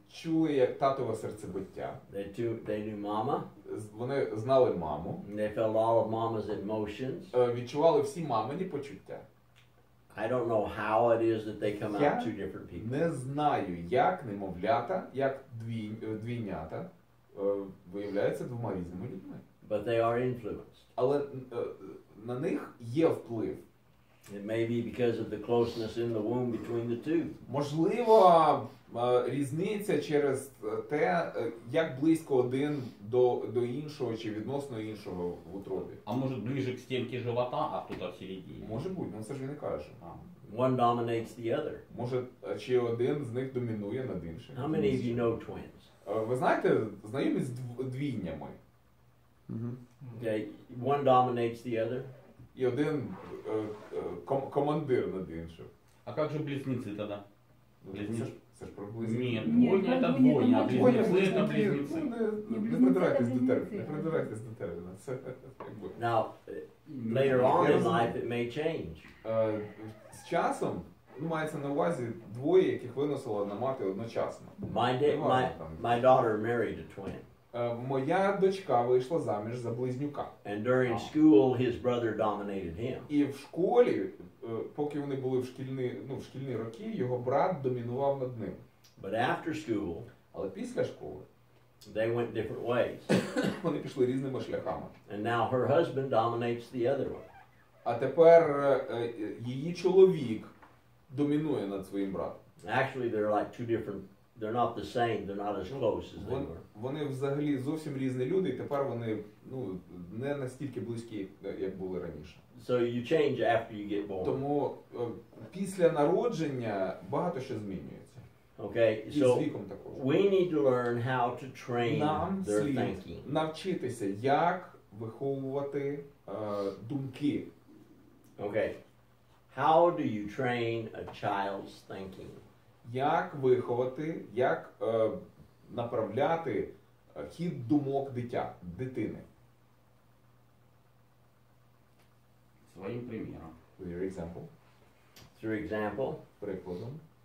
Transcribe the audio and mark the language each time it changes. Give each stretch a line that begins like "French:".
Ukrainian: Чули як татове серцебиття.
English: They knew Mama.
Ukrainian: Вони знали маму.
English: They felt all of Mama's emotions.
Ukrainian: Відчували всі мамині почуття.
English: I don't know how it is that they come out two different people.
Ukrainian: Не знаю, як немовлята, як двійнята виявляються двома різними людьми.
English: But they are influenced.
Ukrainian: Але на них є вплив.
English: It may be because of the closeness in the womb between the two.
Ukrainian: Можливо, різниця через те, як близько один до іншого чи відносно іншого в утробі.
Russian: А может ближе к стенке живота, а кто-то в середине?
Ukrainian: Може бути, ну це ж він і каже.
English: One dominates the other.
Ukrainian: Може, чи один з них домінує над іншим.
English: How many of you know twins?
Ukrainian: Ви знаєте, знайомі з двійнями.
English: Okay, one dominates the other.
Ukrainian: І один командир над іншим.
Russian: А как же близнецы тогда? Близнецы?
Ukrainian: Це ж про близнюки.
Russian: Нет, двойня это двойня, а близнецы это близнецы.
Ukrainian: Не придирайтесь до терміна. Це якби.
English: Now, later on in life it may change.
Ukrainian: З часом, мається на увазі двоє, яких виносила одна мати одночасно.
English: My daughter married a twin.
Ukrainian: Моя дочка вийшла заміж за близнюка.
English: And during school his brother dominated him.
Ukrainian: І в школі, поки вони були в шкільні роки, його брат домінував над ним.
English: But after school,
Ukrainian: але після школи,
English: they went different ways.
Ukrainian: Вони пішли різними шляхами.
English: And now her husband dominates the other one.
Ukrainian: А тепер її чоловік домінує над своїм братом.
English: Actually, they're like two different. They're not the same. They're not as close as they were.
Ukrainian: Вони взагалі зовсім різні люди, і тепер вони не настільки близькі, як були раніше.
English: So you change after you get born.
Ukrainian: Тому після народження багато що змінюється.
English: Okay,
Ukrainian: і
English: so
Ukrainian: з віком також.
English: We need to learn how to train
Ukrainian: Нам
English: their
Ukrainian: слід
English: thinking.
Ukrainian: навчитися, як виховувати думки
English: Okay. How do you train a child's thinking?
Ukrainian: Як виховати, як направляти хід думок дитини?
Russian: Своим примером.
English: With your example. Through example.
Ukrainian: Прикладом.